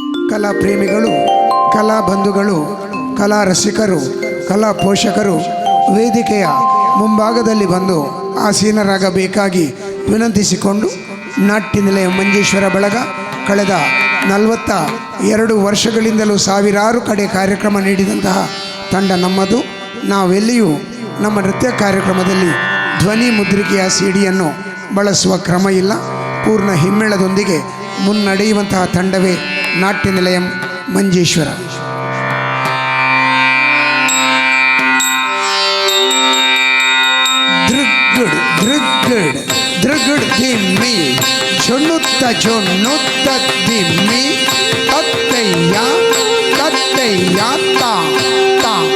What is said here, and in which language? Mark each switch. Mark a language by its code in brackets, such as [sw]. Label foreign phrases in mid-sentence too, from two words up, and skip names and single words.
[kn] ಕಲಾ ಪ್ರೇಮಿಗಳು, ಕಲಾ ಬಂಧುಗಳು, ಕಲಾ ರಸಿಕರು, ಕಲಾ ಪೋಷಕರು ವೇದಿಕೆಯ ಮುಂಭಾಗದಲ್ಲಿ ಬಂದು ಆಸೀನರಾಗಬೇಕಾಗಿ ವಿನಂತಿಸಿಕೊಂಡು, ನಾಟ್ಯ ನಿಲಯ ಮಂಜೇಶ್ವರ ಬಳಗ ಕಳೆದ 42 ವರ್ಷಗಳಿಂದಲೂ ಸಾವಿರಾರು ಕಡೆ ಕಾರ್ಯಕ್ರಮ ನೀಡಿದಂತಹ ತಂಡ ನಮ್ಮದು. ನಾವೆಲ್ಲಿಯೂ ನಮ್ಮ ನೃತ್ಯ ಕಾರ್ಯಕ್ರಮದಲ್ಲಿ ಧ್ವನಿ ಮುದ್ರಿಕೆಯ ಸಿಡಿಯನ್ನು ಬಳಸುವ ಕ್ರಮ ಇಲ್ಲ. ಪೂರ್ಣ ಹಿಮ್ಮೇಳದೊಂದಿಗೆ ಮುನ್ನಡೆಯುವಂತಹ ತಂಡವೇ ನಾಟ್ಯ ನಿಲಯಂ ಮಂಜೇಶ್ವರ. ದೃಗ್ಗುಡ್ ದೃಗ್ಗುಡ್ ದೃಗ್ಗುಡ್ ದಿಮ್ಮಿ ಚೊನ್ನುತ್ತ ಚೊನ್ನುತ್ತ ದಿಮ್ಮಿ ತತ್ತಯ್ಯ ತತ್ತಯ್ಯ ತಾ ತಾ.